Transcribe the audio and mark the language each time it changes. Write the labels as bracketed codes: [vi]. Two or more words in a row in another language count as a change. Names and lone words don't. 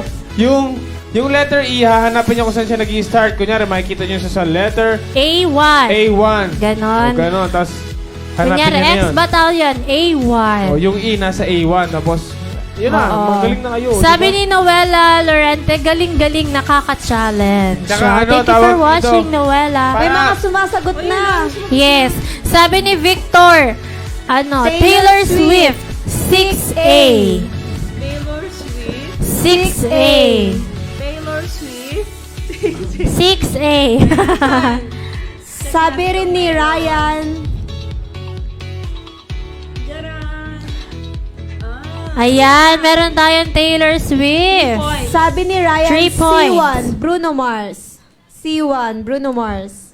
[tl] Yung letter E, hahanapin niyo kung saan siya nag-i-start. Kunyari, makikita niyo siya sa letter A1. A1. Ganon. O, ganon. Tapos, hanapin Kunyari, niyo na yun. X-Battalion, A1. O, yung E nasa A1. Tapos, yun na. Oo. Magaling na kayo. Sabi diba? ni Noela Lorente, galing-galing nakaka-challenge. Tsaka So, ano, [en] thank you [tl] tawag [en] for watching, [tl] dito? Noela. May mga sumasagot na. Yes. Sabi ni Victor, Taylor Swift, 6A. Taylor Swift. 6A. Taylor Swift. 6A. Sabi rin ni Ryan, Jaran. Ayan, meron tayong Taylor Swift. Point. sabi ni Ryan, 3 points. C1, Bruno Mars. C1, Bruno Mars.